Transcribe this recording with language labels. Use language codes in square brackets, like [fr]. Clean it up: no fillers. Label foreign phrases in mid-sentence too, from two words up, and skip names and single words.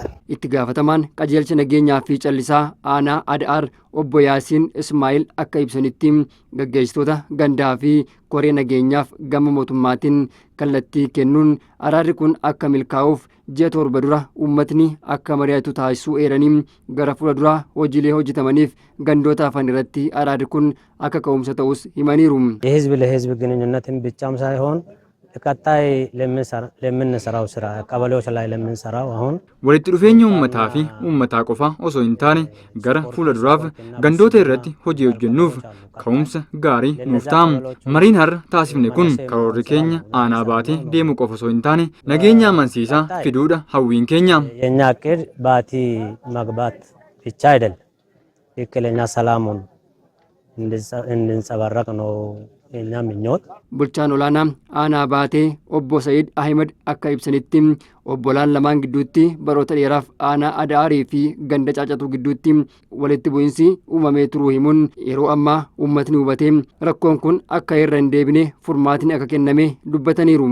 [om] Itti gaafatamaan qajeelcha nageenyaa fi callisaa aanaa Adaar obbo Yaasiin Ismaa'il akka ibsanitti gaggeessitoota gandaa fi koree nageenyaaf gama mootummaatiin kallattii kennuun araarri kun akka milkaa'uuf ji'a 7 dura uummatni akka mari'atu taasisuu eeranii gara fuuldura hojiilee hojjetamaniif gandoota afaan irratti araarri kun akka ka'umsa ta'us himaniiru. [am] የህዝብ ለህዝብ ግንኙነትን ብቻም ሳይሆን ቀጣይ ለምንሰራው ስራ ቀበሌዎች ላይ ለምንሰራው አሁን [om] walitti dhufeenya uummataa fi uummataa qofa osoo hin taane gara fuulduraaf gandoota irratti hojii hojjennuuf ka'umsa gaarii nuuf ta'a. Mariin har'a taasifne kun karoorri keenya aanaa baatee deemuu qofa osoo hin taane nageenya amansiisaa fiduudha hawwiin keenya. [am] የኛ እቅድ ባቲ መግባት ብቻ አይደለም ትክክለኛ ሰላሙን እንድንጸባረቅ ነው የኛ ምኞት። [om] Bulchaan olaanaa aanaa Baatee obbo Sa'iid Ahmed akka ibsanitti obbolaan lamaan gidduutti baroota dheeraaf aanaa Adaarii fi ganda Caacatuu gidduutti walitti bu'iinsi uumamee turuu himuun yeroo ammaa uummatni hubatee rakkoon kun akka irra hin deebine furmaatiin akka kenname dubbataniiru.